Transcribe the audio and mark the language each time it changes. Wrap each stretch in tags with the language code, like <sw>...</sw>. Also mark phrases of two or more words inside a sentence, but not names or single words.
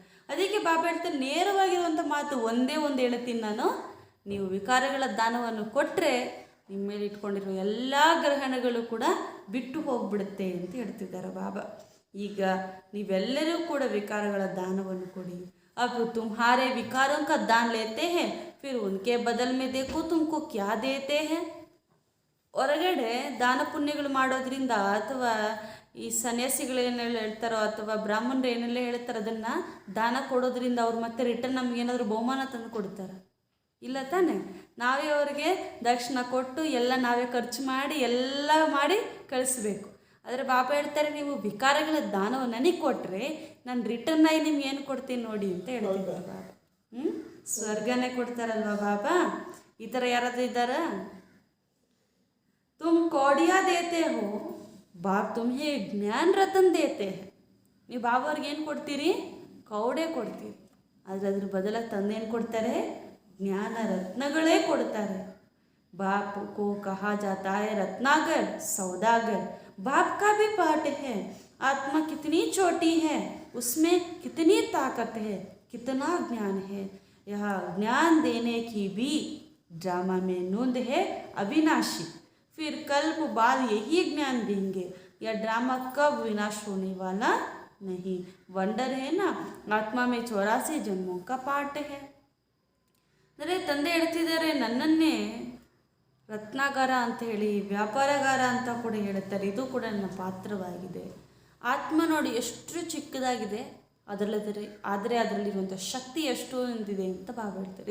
<kn>ಅದಕ್ಕೆ ಬಾಬಾ ಹೇಳ್ತಾರೆ ನೇರವಾಗಿರುವಂಥ ಮಾತು ಒಂದೇ ಒಂದು ಹೇಳ್ತೀನಿ ನಾನು, ನೀವು ವಿಕಾರಗಳ ದಾನವನ್ನು ಕೊಟ್ಟರೆ ನಿಮ್ಮ ಮೇಲೆ ಇಟ್ಕೊಂಡಿರೋ ಎಲ್ಲ ಗ್ರಹಣಗಳು ಕೂಡ ಬಿಟ್ಟು ಹೋಗ್ಬಿಡುತ್ತೆ ಅಂತ ಹೇಳ್ತಿದ್ದಾರೆ ಬಾಬಾ. ಈಗ ನೀವೆಲ್ಲರೂ ಕೂಡ ವಿಕಾರಗಳ ದಾನವನ್ನು ಕೊಡಿ.</kn> <hi>अब तुम्हारे विकारों का दान लेते हैं, फिर उनके बदल में देखो तुमको क्या देते हैं.</hi> <kn>ಹೊರಗಡೆ ದಾನ ಪುಣ್ಯಗಳು ಮಾಡೋದ್ರಿಂದ ಅಥವಾ ಈ ಸನ್ಯಾಸಿಗಳು ಏನೆಲ್ಲ ಹೇಳ್ತಾರೋ ಅಥವಾ ಬ್ರಾಹ್ಮಣರು ಏನೆಲ್ಲ ಹೇಳ್ತಾರೋ ಅದನ್ನು ದಾನ ಕೊಡೋದ್ರಿಂದ ಅವ್ರು ಮತ್ತೆ ರಿಟರ್ನ್ ನಮಗೇನಾದರೂ ಬಹುಮಾನ ತಂದು ಕೊಡ್ತಾರೆ? ಇಲ್ಲ ತಾನೆ. ನಾವೇ ಅವ್ರಿಗೆ ದಕ್ಷಿಣ ಕೊಟ್ಟು ಎಲ್ಲ ನಾವೇ ಖರ್ಚು ಮಾಡಿ ಎಲ್ಲ ಮಾಡಿ ಕಳಿಸ್ಬೇಕು. ಆದರೆ ಬಾಬಾ ಹೇಳ್ತಾರೆ ನೀವು ವಿಕಾರಗಳ ದಾನವನ್ನು ನನಗೆ ಕೊಟ್ಟರೆ ನಾನು ರಿಟರ್ನಾಗಿ ನಿಮ್ಗೆ ಏನು ಕೊಡ್ತೀನಿ ನೋಡಿ ಅಂತ ಹೇಳ್ತಿದ್ದಾರೆ ಬಾಬಾ. ಸ್ವರ್ಗನೇ ಕೊಡ್ತಾರಲ್ವ ಬಾಬಾ. ಈ ಥರ ಯಾರಾದರೂ ಇದ್ದಾರಾ?</kn> <hi>तुम कौड़िया देते हो, बाप तुम्हें ज्ञान रतन देते हैं.</hi> <kn>ನೀವು ಬಾಬಾವ್ರಿಗೆ ಏನು ಕೊಡ್ತೀರಿ? ಕೌಡೆ ಕೊಡ್ತೀರಿ. ಆದರೆ ಅದ್ರ ಬದಲಾಗಿ ತಂದೆ ಏನು ಕೊಡ್ತಾರೆ? ಜ್ಞಾನ ರತ್ನಗಳೇ ಕೊಡ್ತಾರೆ.</kn> <hi>बाप को कहा जाता है रत्नागर सौदागर. बाप का भी पाठ है, आत्मा कितनी छोटी है, उसमें कितनी ताकत है, कितना ज्ञान है. यह ज्ञान देने की भी ड्रामा में नूंद है अविनाशी. फिर कल्प बाद यही ज्ञान देंगे. यह ड्रामा कब विनाश होने वाला नहीं. वंडर है ना, आत्मा में 84 जन्मों का पाठ है.</hi> <kn>ಅಂದರೆ ತಂದೆ ಹೇಳ್ತಿದ್ದಾರೆ ನನ್ನನ್ನೇ ರತ್ನಾಗಾರ ಅಂತ ಹೇಳಿ ವ್ಯಾಪಾರಗಾರ ಅಂತ ಕೂಡ ಹೇಳುತ್ತಾರೆ. ಇದು ಕೂಡ ನನ್ನ ಪಾತ್ರವಾಗಿದೆ. ಆತ್ಮ ನೋಡಿ ಎಷ್ಟು ಚಿಕ್ಕದಾಗಿದೆ, ಆದರೆ ಅದರಲ್ಲಿರುವಂಥ ಶಕ್ತಿ ಎಷ್ಟು ಹೊಂದಿದೆ ಅಂತ ಬಾಬಾ ಹೇಳ್ತಾರೆ.</kn>